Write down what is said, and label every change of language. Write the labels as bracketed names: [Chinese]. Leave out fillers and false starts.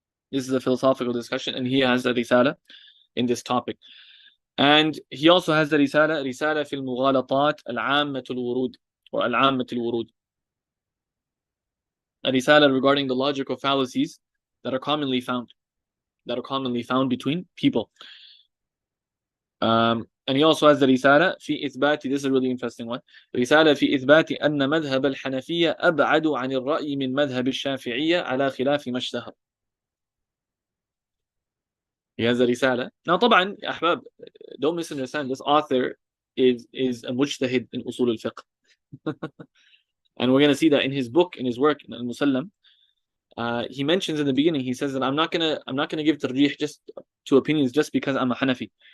[English] This is a philosophical discussion, and he has a risala in this topic. And he also has the risala [Arabic] في المغالطات العامة الورود [English] or [Arabic] العامة الورود. [English] A risala regarding the logical fallacies that are commonly found between people. And he also has the risala [Arabic] في إثبات, [English] this is a really interesting one, [Arabic] رسالة في إثبات أن مذهب الحنفية أبعد عن الرأي من مذهب الشافعية على خلاف ما اشتهر. [English] He has a risala. Now [Arabic] طبعا يا أحباب, [English] don't misunderstand, this author is a mujtahid in usul al-fiqh. And we're going to see that in his book, in his work, in al-Musallam, he mentions in the beginning, he says that I'm not gonna give tarjih just to opinions just because I'm a Hanafi.